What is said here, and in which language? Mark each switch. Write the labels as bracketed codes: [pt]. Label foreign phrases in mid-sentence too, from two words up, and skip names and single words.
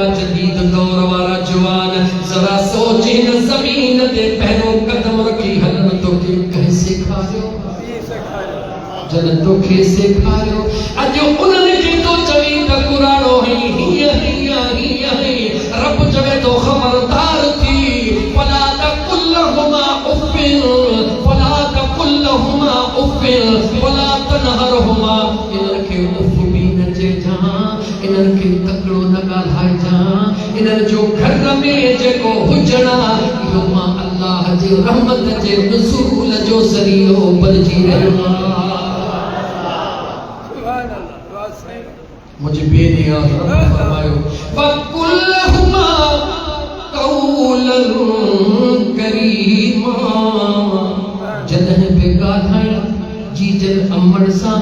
[sd] जदीद दौर वारा जवान ज़रा सोच हिन ज़मीन ते पहिरियों कदम रखी हलण तोखे कंहिं सेखारियो जन तोखे सेखारियो अॼु उन्हनि खे तो चवी त कुराड़ो हई हीअं हीअं हीअं हई रब चवे तो ख़बरदार थी [ar] فلا تقل لهما أف فلا تقل لهما أف فلا تنهرهما [sd] इन्हनि खे उफ़ भी न चइजां इन्हनि खे तकिड़ो न ॻाल्हाइजां इन्हनि जो घर में जेको हुजणा इहो मां अल्लाह जे रहमत जे नुज़ूल जो ज़रियो बणिजी रहियो आहे मुझे बेनियाज़ रब फरमायो [ar] وقل لهما قولا كريما [sd] जॾहिं बि ॻाल्हाइण जी जन अमड़ सां